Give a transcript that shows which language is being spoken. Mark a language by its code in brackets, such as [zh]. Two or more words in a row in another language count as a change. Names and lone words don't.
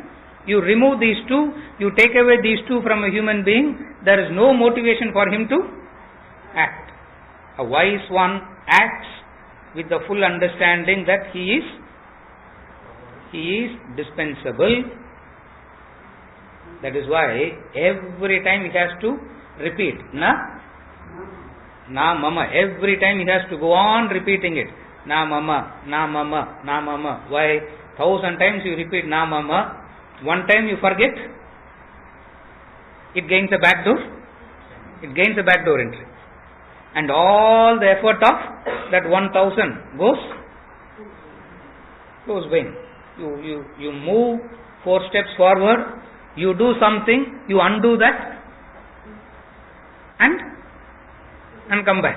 [en] You remove these two, you take away these two from a human being, there is no motivation for him to act. A wise one acts with the full understanding that he is dispensable. That is why every time he has to repeat [sa] na mama. [en] Every time he has to go on repeating it. [sa] Na mama, na mama, na mama. [en] Why? 1,000 times you repeat [sa] na mama. [en] One time you forget, it gains a backdoor. It gains a backdoor entry. And all the effort of that 1,000 goes vain. You move 4 steps forward, you do something, you undo that, and come back.